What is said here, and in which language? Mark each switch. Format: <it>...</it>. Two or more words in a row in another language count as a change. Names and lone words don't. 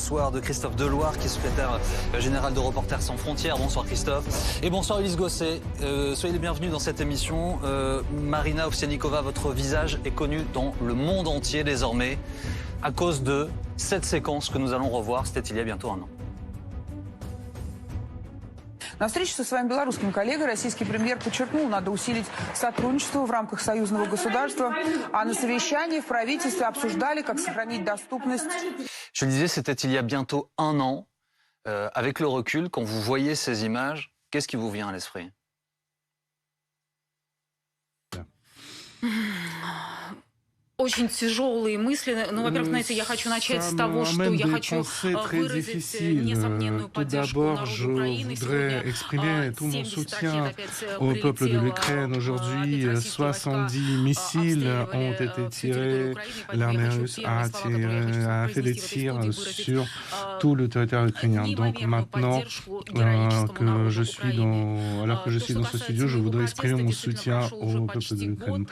<fr>soir de Christophe Deloire, qui est secrétaire général de Reporters sans frontières. Bonsoir Christophe. Et bonsoir Ulysse Gosset. Soyez les bienvenus dans cette émission. Marina Ovsianikova, votre visage est connu dans le monde entier désormais à cause de cette séquence que nous allons revoir. C'était il y a bientôt un an.</fr> <ru>На встрече со своим белорусским коллегой российский премьер подчеркнул, надо усилить сотрудничество в рамках союзного государства, а на совещании в правительстве обсуждали, как сохранить доступность.</ru> <fr>Je le disais, c'était il y a bientôt un an. Avec le recul, quand vous voyez ces images, qu'est-ce qui vous vient à l'esprit?</fr> <ru>Очень тяжелые мысли. Ну, во-первых, знаете, я хочу начать с того, что я хочу выразить несомненную поддержку народу Украины.</ru> <fr>Voudrais exprimer tout mon soutien au peuple de l'Ukraine. Aujourd'hui, 70 missiles ont été tirés. L'armée russe a fait des tirs sur tout le territoire ukrainien. Donc maintenant que je suis alors que je suis dans ce studio, je voudrais exprimer mon soutien au peuple de l'Ukraine.</fr>